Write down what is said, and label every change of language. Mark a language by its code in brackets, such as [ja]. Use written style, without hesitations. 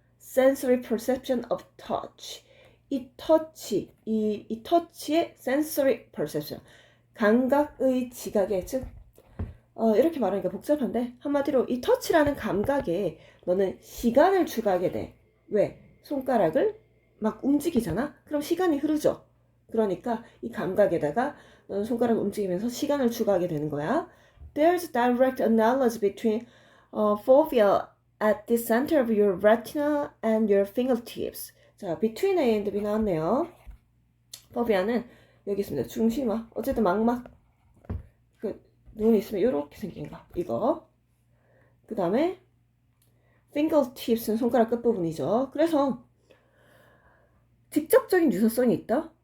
[en] sensory perception of touch, [ko] 이 터치의 sensory perception, 감각의 지각에, 즉 이렇게 말하니까 복잡한데 한마디로 이 터치라는 감각에 너는 시간을 추가하게 돼. 왜? 손가락을 막 움직이잖아? 그럼 시간이 흐르죠. 그러니까 이 감각에다가 너는 손가락을 움직이면서 시간을 추가하게 되는 거야. [en] There's a direct analogy between fovea at the center of your retina and your fingertips. [ko] 자, between A and B 나왔네요. fovea는 여기 있습니다. 중심화. 어쨌든 망막. 눈이 있으면 이렇게 생긴 거. 이거. 그 다음에 fingertips는 손가락 끝부분이죠. 그래서 직접적인 유사성이 있다.